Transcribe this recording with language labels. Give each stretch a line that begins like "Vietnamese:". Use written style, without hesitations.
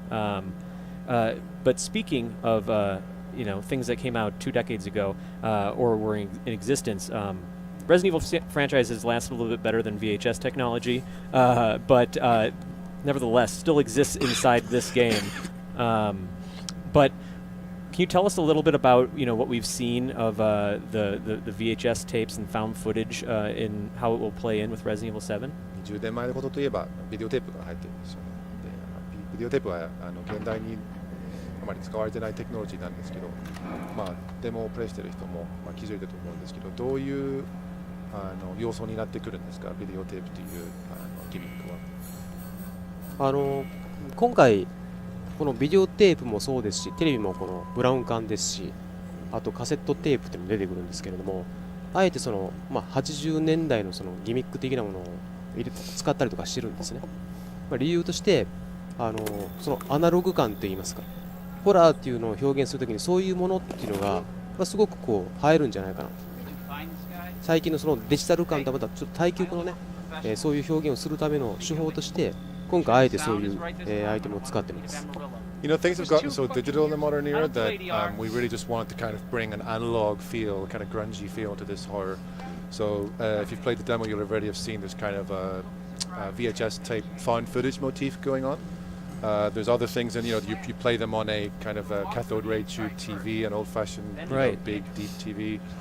English: But speaking of things that came out 2 decades ago or were in existence, Resident Evil franchise has lasted a little bit better than VHS technology, but nevertheless still exists inside this game. But can you tell us a little bit about what we've seen of the VHS tapes and found footage in how it will play in with Resident Evil 7?
Japanese: 20年前のことといえばビデオテープが入ってるんですよね。でビデオテープは現代にあまり使われてないテクノロジーなんですけど、デモをプレイしてる人も気づいてると思うんですけど、どういう要素になってくるんですか、ビデオテープというギミックは。今回このビデオテープもそうですし、テレビもこのブラウン管ですし、あとカセットテープっていうのも出てくるんですけれども、あえて80年代のギミック的なものを使ったりとかしてるんですね。理由としてそのアナログ感といいますか、ホラーっていうのを表現するときにそういうものっていうのがすごく映えるんじゃないかな。最近のそのデジタル感とはまたちょっと対極のね、そういう表現をするための手法として今回あえてそういう、アイテムを使ってます。
English: Things have gotten so digital in the modern era that we really just wanted to kind of bring an analog feel, kind of grungy feel to this horror. So if you've played the demo, you'll already have seen this kind of VHS type found footage motif going on. There's other things, and you play them on a kind of a cathode ray tube TV, an old-fashioned big deep TV.